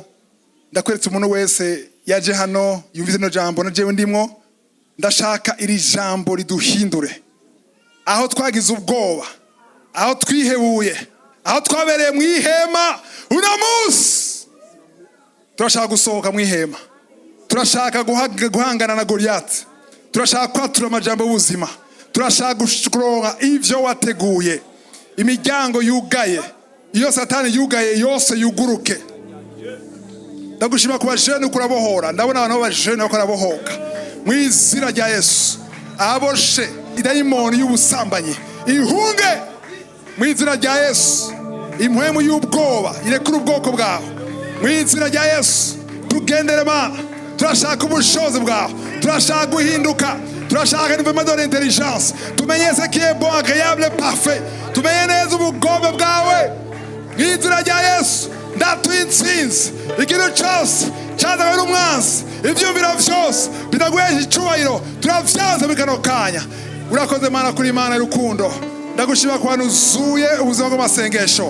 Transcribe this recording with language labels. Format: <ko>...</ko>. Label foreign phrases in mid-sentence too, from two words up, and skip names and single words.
<rn>Ndakweretse umuntu wese yaje hano yumvise no jambo na jewe ndimwo. Ndashaka iri jambo riduhindure. Aho twagize ubwoba, aho twihebuye, aho twabereye mu ihema, uno munsi turashaka gusohoka mu ihema. Turashaka guhangana na Goliath. Turashaka kwatura amajambo y'ubuzima. Turashaka gushikronga ivyo wateguye. Imiryango yugaye, iyo Satani yugaye yose yuguruke. Ndagushima kuba jeune ukurabohora. Ndabona abantu b'abajene bakarabohoka. Mu izina rya Yesu. Aboshe idayimoni y'ubusambanyi ihunge mu izina rya Yesu. Impwemu y'ubwoba irekura ubwoko bwawe mu izina rya Yesu. Tugendere Mana. Turashaka ubushobozi bwawe. Turashaka guhinduka. Turashaka n'invema</rn> <fr>de l'intelligence. Tumenye ce qui est bon, agréable, parfait.</fr> <rn>Tumenye neza ubugombe bwawe mu izina rya Yesu. Ndatuye intsinzi. Ikintu cyose cyazanywe n'umwanzi, ivyumviro vyose bidaguhesha icubahiro turavyanze muri kano kanya. Urakoze Mana kuri Imana y'urukundo. Ndagushima kwa nuzuye ubuzima bw'amasengesho.</rn>